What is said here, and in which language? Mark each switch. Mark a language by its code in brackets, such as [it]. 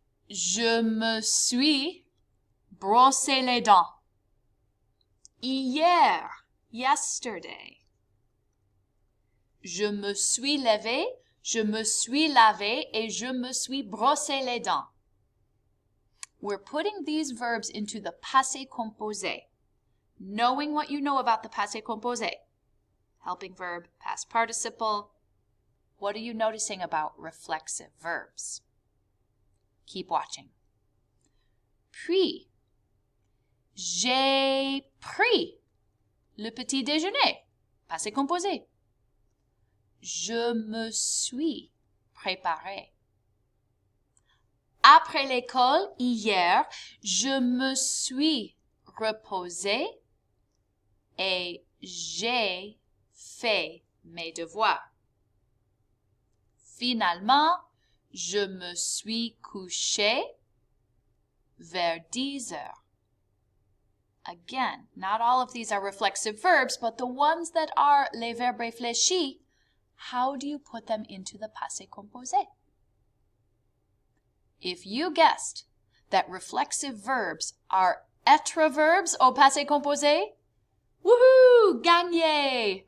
[fr] Je me suis brossé les dents. Hier, [en] yesterday. [fr] Je me suis levé, je me suis lavé et je me suis brossé les dents. [en] We're putting these verbs into the passé composé. Knowing what you know about the passé composé. Helping verb, past participle. What are you noticing about reflexive verbs? Keep watching. [fr] Puis, j'ai pris le petit déjeuner. Passé composé. Je me suis préparé. Après l'école, hier, je me suis reposé et j'ai fait mes devoirs. Finalement, je me suis couché vers 10 heures. [en] Again, not all of these are reflexive verbs, but the ones that are [fr] les verbes réfléchis, [en] how do you put them into the passé composé? If you guessed that reflexive verbs are être verbs au passé composé, woohoo! [fr] Gagné!